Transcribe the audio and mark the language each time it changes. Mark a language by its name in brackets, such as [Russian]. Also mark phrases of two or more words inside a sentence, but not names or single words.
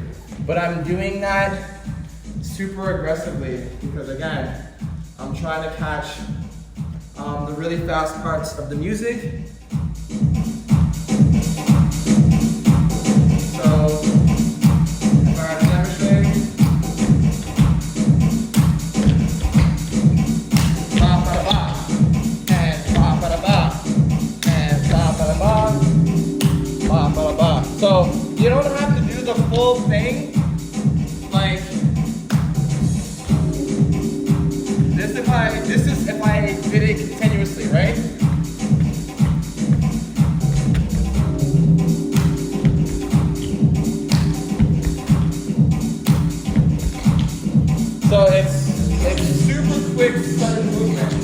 [English] But I'm doing that super aggressively because again, I'm trying to catch the really fast parts of the music. So if I demonstrate, ba ba ba, and ba ba ba, and ba ba ba, ba ba ba. So you don't have to do the full thing. Like this is if I did it continuously, right? So it's super quick, sudden movement.